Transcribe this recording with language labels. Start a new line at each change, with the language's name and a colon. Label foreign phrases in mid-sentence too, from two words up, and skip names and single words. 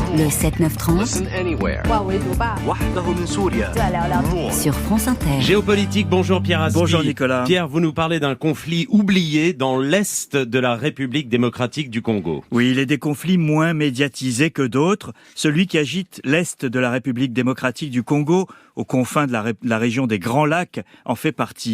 French: Le 7-9-30
English: Listen anywhere. 万维族吧，
Arabic: وحده من سوريا.
Chinese: 再聊聊
English: More.
French: sur France Inter. Géopolitique, bonjour Pierre Aspi. Bonjour Nicolas. Pierre, vous nous parlez d'un conflit oublié dans l'Est de la République démocratique du Congo. Oui, il est des conflits moins médiatisés que d'autres. Celui qui agite l'Est de la République démocratique du Congo, aux confins de la région des Grands Lacs, en fait partie.